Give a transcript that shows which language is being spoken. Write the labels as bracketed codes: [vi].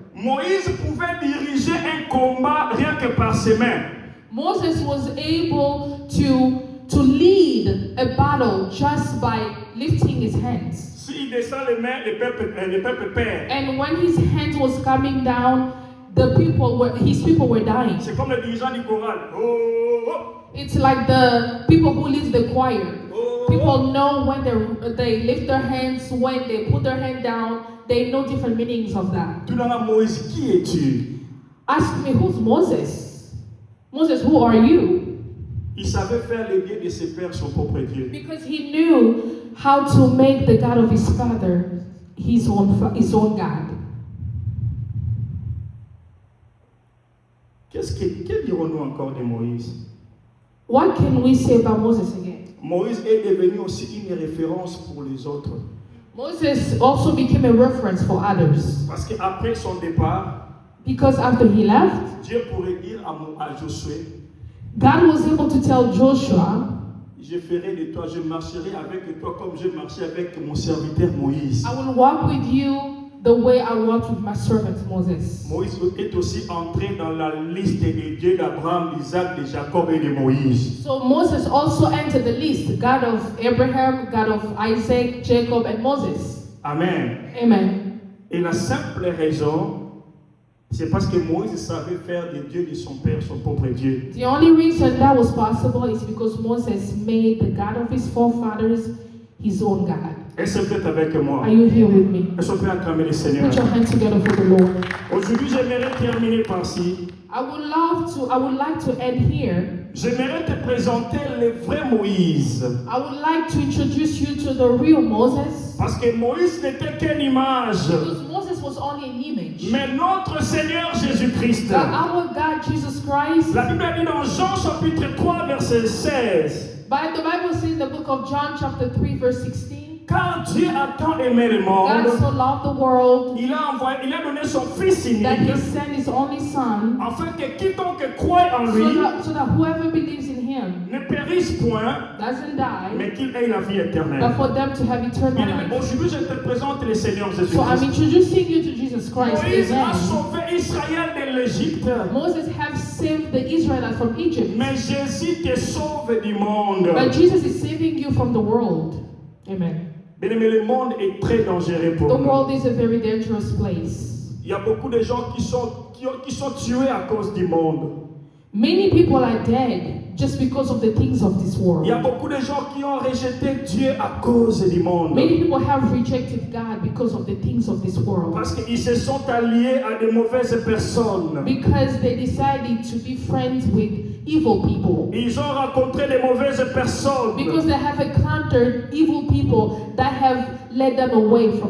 [fr] Moïse pouvait diriger un combat rien que par ses mains. [en] Moses was able to lead a battle just by lifting his hands. [fr] S'il descend les mains, le peuple perd. [en] And when his hand was coming down, his people were dying. [fr] C'est comme le dirigeant du choral. Oh, oh. [en] It's like the people who lead the choir. Oh. People know when they lift their hands, when they put their hand down, they know different meanings of that. [fr] Tu demandes à Moïse, qui es-tu? [en] Ask me, who's Moses? Moses, who are you? [fr] Il savait faire le Dieu de ses pères son propre Dieu. [en] Because he knew how to make the God of his father his own God. [fr] Que dirons-nous encore de Moïse? [en] What can we say about Moses again? [fr] Moïse est devenu aussi une référence pour les autres. [en] Moses also became a reference for others. [fr] Parce qu'après son départ, [en] Because after he left, [fr] Dieu pourrait dire à Josué, [en] God was able to tell Joshua, [fr] je ferai de toi, je marcherai avec toi comme je marchais avec mon serviteur Moïse. [en] I will walk with you the way I walked with my servant Moses. [fr] Moïse est aussi entré dans la liste des dieux d'Abraham, d'Isaac, de Jacob et de Moïse. [en] So Moses also entered the list, God of Abraham, God of Isaac, Jacob, and Moses. Amen. Amen. [fr] Et la simple raison, c'est parce que Moïse savait faire des dieux de son père, son propre Dieu. [en] The only reason that was possible is because Moses made the God of his forefathers his own God. [fr] Est-ce que vous êtes avec moi? [en] Are you here with me? [fr] Est-ce qu'on peut acclamer le Seigneur? [en] Put your hands together for the Lord. [fr] Aujourd'hui, j'aimerais terminer par ci. [en] I would like to end here. [fr] J'aimerais te présenter le vrai Moïse. [en] I would like to introduce you to the real Moses. [fr] Parce que Moïse n'était qu'une image. [en] Because Moses was only an image. [fr] Mais notre Seigneur Jésus-Christ. [en] But our God, Jesus Christ, [fr] La Bible dit dans Jean chapitre 3 verset 16. [en] but the Bible says in the book of John chapter 3 verse 16, [fr] Car Dieu a tant aimé le [en] God [fr] monde, [en] so loved the world [fr] il a donné son Fils [en] that he [fr] unique, [en] sent his only son, [fr] afin que quiconque croit en [en] so [fr] lui [en] that whoever believes in him [fr] ne périsse point, [en] doesn't die, [fr] mais qu'il ait la vie [en] but [fr] éternelle. [en] for them to have eternal [fr] Bien aimé, [en] life. [fr] aujourd'hui, je te présente le Seigneur [en] So I'm [fr] Jésus-Christ. [en] introducing you to Jesus Christ. [fr] Moïse a Amen. sauvé Israël de l'Égypte, [en] Moses have saved the Israelites from Egypt, [fr] mais Jésus te sauve du monde. [en] but Jesus is saving you from the world. Amen. [fr] Bien aimé, le monde est très dangereux [en] The [fr] pour nous. [en] world is a very dangerous place. [fr] Il y a beaucoup de gens qui sont tués à cause du monde. [en] Many people are dead just because of the things of this world. [fr] Il y a beaucoup de gens qui ont rejeté Dieu à cause du monde. [en] Many people have rejected God because of the things of this world. [fr] Parce qu'ils se sont alliés à de mauvaises personnes. [en] Because they decided to be friends with evil people. [fr] Ils ont rencontré de mauvaises personnes. [en] Because they have encountered evil people that have led them away from